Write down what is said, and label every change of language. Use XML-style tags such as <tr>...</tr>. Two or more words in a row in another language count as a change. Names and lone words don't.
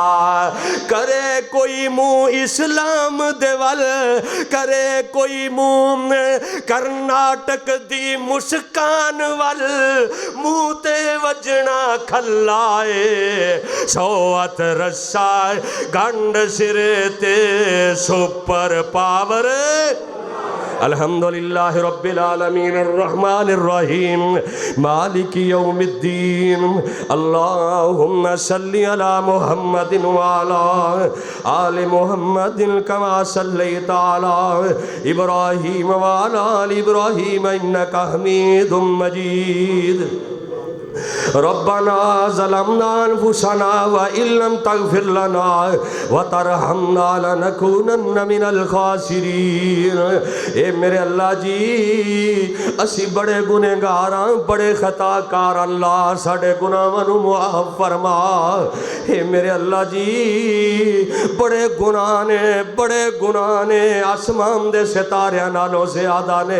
<pa>کرے کوئی منہ اسلام دے ول، کرے کوئی منہ کرناٹک دی مسکان ول، منہ تے وجنا کھلائے. 100 ہتھ رسہ گنڈ سرے تے</pa> <en>super power</en> <ar>الحمد لله رب العالمين الرحمن الرحيم مالك يوم الدين. اللهم صل على محمد وعلى آل محمد كما صليت على إبراهيم وعلى آل إبراهيم إنك حميد مجيد. ربنا ظلمنا أنفسنا وإن لم تغفر لنا وترحمنا لنكونن من الخاسرين.</ar> <pa>اے میرے اللہ جی اسیں بڑے گنہگار ہاں، بڑے خطاکار. اللہ ساڈے گناہاں نوں معاف فرما۔ اے میرے اللہ جی بڑے گناہ نے، بڑے گناہ نے، آسمان دے ستاریاں نالوں زیادہ نے.</pa>